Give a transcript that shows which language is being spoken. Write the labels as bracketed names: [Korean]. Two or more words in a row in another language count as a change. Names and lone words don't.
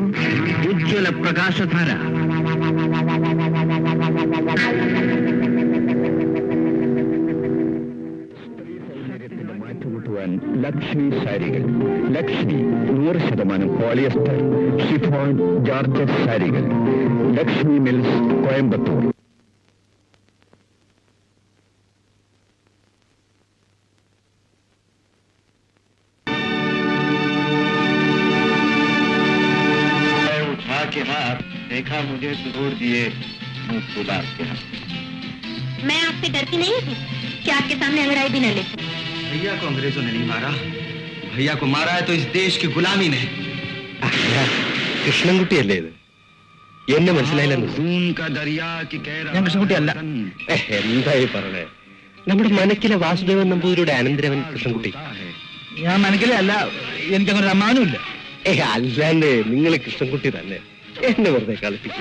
[Malayalam] ഉജ്ജ്വല പ്രകാശധാര. മാറ്റുകൂട്ടുവാൻ ലക്ഷ്മി സാരികൾ. ലക്ഷ്മി 100% [English] polyester chiffon georgette [Malayalam] സാരികൾ. ലക്ഷ്മി മിൽസ്, കോയമ്പത്തൂർ. [Hindi] उठा के हाथ देखा मुझे दूर दिए मुंह फुला के हाथ. मैं आपसे डरती नहीं थी कि आपके सामने अंगड़ाई भी न ले. भैया को अंग्रेजों ने नहीं मारा, भैया को मारा है तो इस देश की गुलामी ने. [Malayalam] കൃഷ്ണൻകുട്ടിയല്ലേ ഇത്? എന്നെ മനസ്സിലായില്ലെന്ന്. ഞാൻ കൃഷ്ണൻകുട്ടിയല്ല. എന്തായി പറഞ്ഞേ? നമ്മുടെ മനക്കിലെ വാസുദേവൻ നമ്പൂതിരിയുടെ അനന്തരവൻ കൃഷ്ണൻകുട്ടി. ഞാൻ മനക്കിലേ അല്ല, എനിക്കങ്ങനെ ഒരു അമ്മാനും ഇല്ല. അല്ലാണ്ട് നിങ്ങൾ കൃഷ്ണൻകുട്ടി തന്നെ. എന്നെ വെറുതെ കളിപ്പിക്കുക.